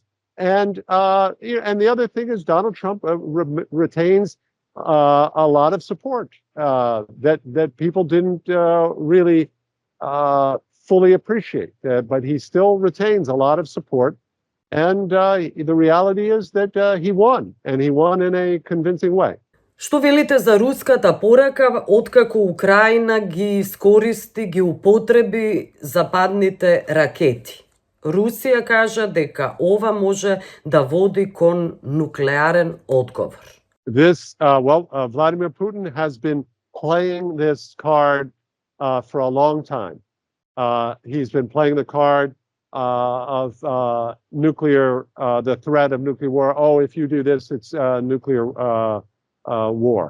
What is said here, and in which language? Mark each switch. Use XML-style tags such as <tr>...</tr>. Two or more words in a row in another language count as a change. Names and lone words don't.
<en>And the other thing is Donald Trump retains a lot of support that people didn't really fully appreciate. But he still retains a lot of support. And the reality is that he won, and he won in a convincing way.</en> <mk>Што велите за руската порака откако Украина ги искористи, ги употреби западните ракети? Русија кажа дека ова може да води кон нуклеарен одговор.</mk> <en>Vladimir Putin has been playing this card for a long time. He's been playing the card of nuclear, the threat of nuclear war. Oh, if you do this, it's nuclear war.</en>